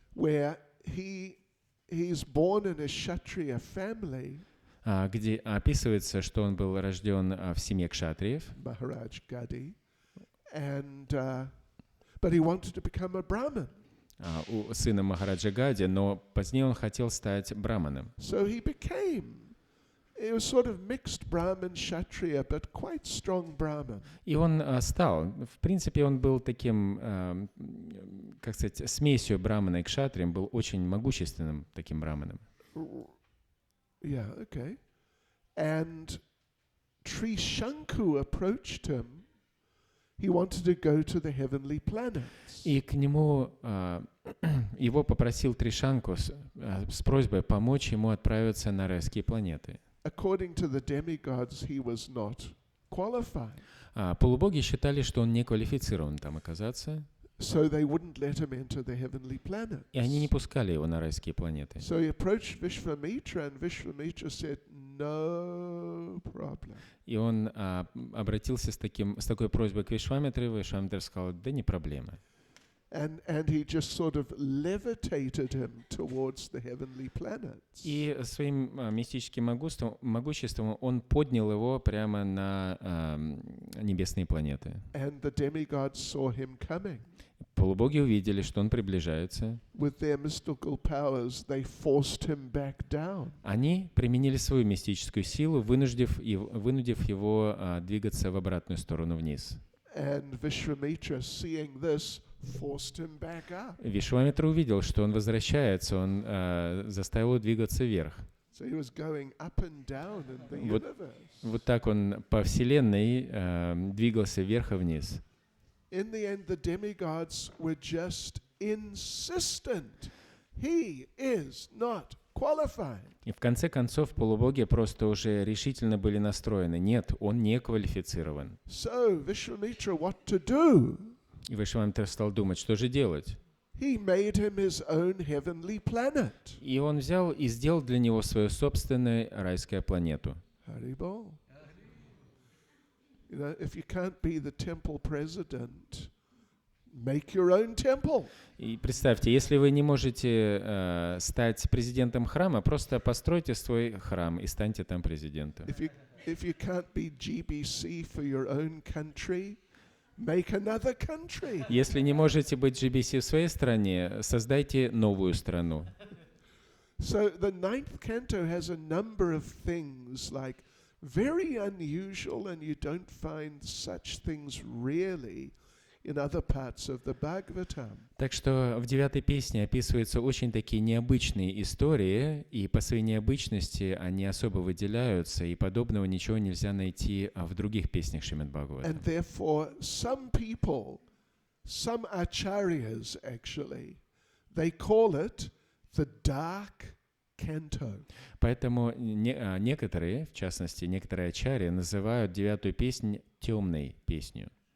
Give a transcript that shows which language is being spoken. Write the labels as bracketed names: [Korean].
[English] where he's born in a Kshatriya family. [Russian] Где описывается, что он был рожден в семье кшатриев. [English] Maharaj Gadi. And but he wanted to become a Brahmin. [Russian] У сына Махараджа Гади, но позднее он хотел стать браманом. [English] So it was sort of mixed Brahmin Kshatriya, but quite strong Brahmin. [Russian] И он стал, в принципе, он был таким, как сказать, смесью брамана и кшатрием, был очень могущественным таким браманом. [English] Yeah, okay. And Trishanku approached him. He wanted to go to the heavenly planets. [Russian] И к нему его попросил Тришанку с просьбой помочь ему отправиться на райские планеты. [English] According to the demigods, he was not qualified. [Russian] Полубоги считали, что он не квалифицирован там оказаться. [English] So they wouldn't let him enter the heavenly planets. [Russian] И они не пускали его на райские планеты. [English] So he approached Vishwamitra, and Vishwamitra said, no problem. [Russian] И он обратился с такой просьбой к Вишвамитре. Вишвамитр сказал, да не проблема. [English] And he just sort of levitated him towards the heavenly planets. [Russian] И своим мистическим могуществом он поднял его прямо на небесные планеты. [English] And the demigods saw him coming. [Russian] Полубоги увидели, что он приближается. [English] With their mystical powers, they forced him back down. [Russian] Они применили свою мистическую силу, вынудив его двигаться в обратную сторону вниз. [English] And Vishwamitra, seeing this, forced him back up. [Russian] Вишвамитра увидел, что он возвращается, он заставил его двигаться вверх. [English] So he was going up and down in the universe. [Russian] Вот так он по Вселенной двигался вверх и вниз. [English] In the end, the demigods were just insistent. He is not qualified. [Russian] И в конце концов полубоги просто уже решительно были настроены. Нет, он не квалифицирован. [English] So Vishwamitra, what to do? [Russian] И Вишвамитра стал думать, что же делать. [English] He made him his own heavenly planet. [Russian] И он взял и сделал для него свою собственную райскую планету. [English] Haribol. You know, if you can't be the temple president, make your own temple. [Russian] И представьте, если вы не можете стать президентом храма, просто постройте свой храм и станьте там президентом. [English] If you can't be GBC for your own country, make another country. [Russian] Если не можете быть GBC в своей стране, создайте новую страну. [English] So the ninth canto has a number of things like very unusual, and you don't find such things really in other parts of the Bhagavatam. [Russian] Так что в 9-й песне описываются очень такие необычные истории, и по своей необычности они особо выделяются, и подобного ничего нельзя найти в других песнях Шримад Бхагаватам. [English] And therefore, some people, some acharyas actually, they call it the dark canto. [Russian] Поэтому некоторые, в частности, некоторые ачарьи называют 9-ю песнь темной песнью.